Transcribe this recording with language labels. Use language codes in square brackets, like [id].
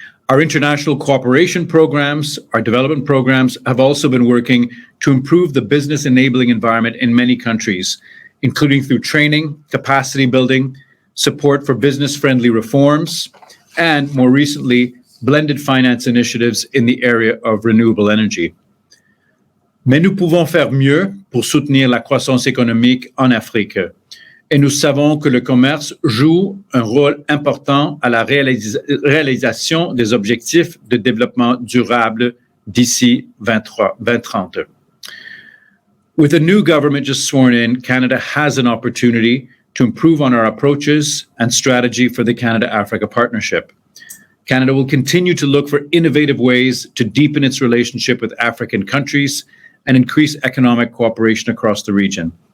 [en] Our international cooperation programs, our development programs have also been working to improve the business enabling environment in many countries, including through training, capacity building, support for business-friendly reforms, and more recently, blended finance initiatives in the area of renewable energy. [fr] Mais nous pouvons faire mieux pour soutenir la croissance économique en Afrique. Et nous savons que le commerce joue un rôle important à la réalisation des objectifs de développement durable d'ici 2030. [en] With a new government just sworn in, Canada has an opportunity to improve on our approaches and strategy for the Canada-Africa partnership. Canada will continue to look for innovative ways to deepen its relationship with African countries and increase economic cooperation across the region.